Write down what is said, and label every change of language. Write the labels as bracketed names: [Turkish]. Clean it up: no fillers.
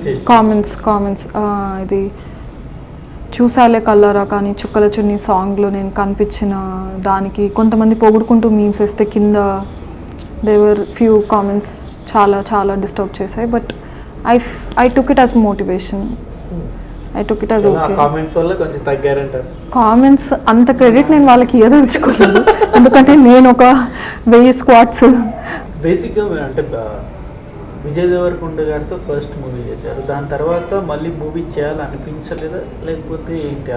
[Telugu] Comments ఇది చూసాలే కల్లారా కానీ చుక్కల చున్నీ సాంగ్లో నేను కనిపించిన దానికి కొంతమంది పొగుడుకుంటూ మీమ్స్ వేస్తే కింద [English] there were few comments [Telugu] చాలా చాలా డిస్టర్బ్ చేశాయి. [English] But I took it as motivation. I took it as okay. [Telugu] Comments వల్ల కొంచెం తగ్గారంటారు. కామెంట్స్ అంత క్రెడిట్ నేను వాళ్ళకి ఇవ్వదలుచుకోలేదు ఎందుకంటే నేను ఒక 1000 స్క్వాట్స్ బేసిక్గా అంటే విజయ్ దేవరకొండ గారితో ఫస్ట్ మూవీ చేశారు, దాని తర్వాత మళ్ళీ మూవీ చేయాలనిపించలేదా లేకపోతే ఏంటి?